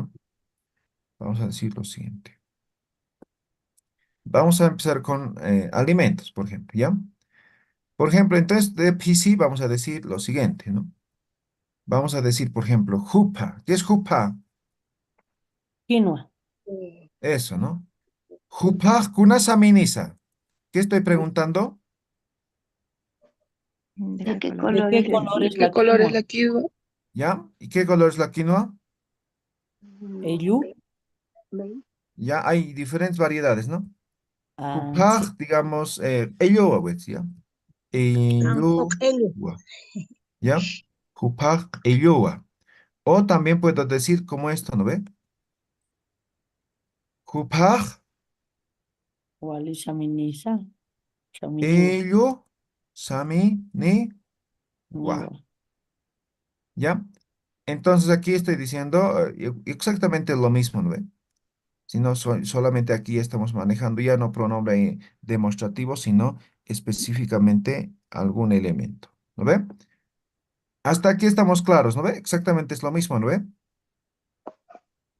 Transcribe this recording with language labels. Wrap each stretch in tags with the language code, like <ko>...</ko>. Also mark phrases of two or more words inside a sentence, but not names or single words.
<es>Vamos a decir lo siguiente. Vamos a empezar con alimentos, por ejemplo, ¿ya? Por ejemplo, entonces de PC vamos a decir lo siguiente, ¿no? Vamos a decir, por ejemplo, jupa. ¿Qué es jupa? Quinoa. Eso, ¿no?</es> <ay>Jupa kunasaminiza.</ay> <es>¿Qué estoy preguntando? ¿De qué ¿De color qué es la color es la quinoa? ¿Ya? ¿Y qué color es la quinoa?</es> <ay>¿Elú?</ay> <es>Ya hay diferentes variedades, ¿no? Ah, sí. Jupa, digamos, ello, pues, ¿ya? Ello, ¿ya?</es> <ay>Jupa, ello. O también puedo decir como esto, ¿no ve? Kupaj, Wali Saminiza. Saminiwa. ello, sami, ni, gua. Niwa.</ay> <es>¿Ya? Entonces aquí estoy diciendo exactamente lo mismo, ¿no ve? Si no, solamente aquí estamos manejando ya no pronombre demostrativo, sino específicamente algún elemento, ¿no ve? Hasta aquí estamos claros, ¿no ve? Exactamente es lo mismo, ¿no ve?</es>